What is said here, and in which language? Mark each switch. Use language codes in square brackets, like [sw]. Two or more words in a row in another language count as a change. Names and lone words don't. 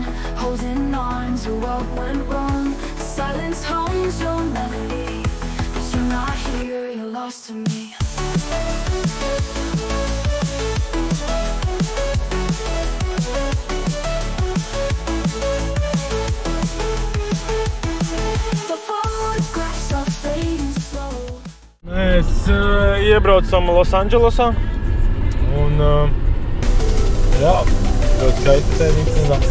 [en] Holding on to what went wrong. Silence hums your melody, but you're not here, you're lost to me. The photographs are fading slow. [lv] Mēs iebraucam Losandželosā un jā, ļoti skaisti tēnīgs.